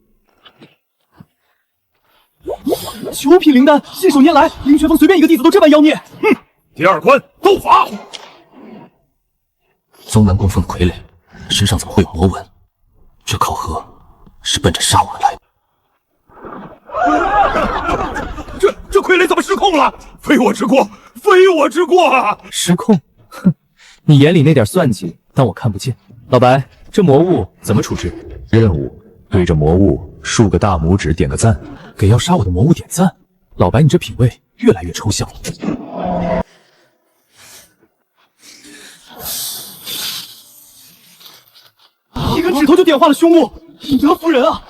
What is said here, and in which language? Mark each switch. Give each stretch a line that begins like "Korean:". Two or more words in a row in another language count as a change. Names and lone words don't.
Chinese: 9 品灵丹，信手拈来，凌泉峰隨便一個弟子都這般妖孽。哼，第2關鬥法。宗南供奉的傀儡身上怎麼會有魔紋？這考核是奔着殺我們來的。這傀儡怎麼失控了？非我之過，非我之過啊！失控？哼，你眼裡那點算計，當我看不見。老白，這魔物怎麼處置？任務：對着魔物豎個大拇指，點個讚。給要殺我的魔物點讚？老白，你這品味越來越抽象了。一根指頭就點化了凶物，以德服人啊！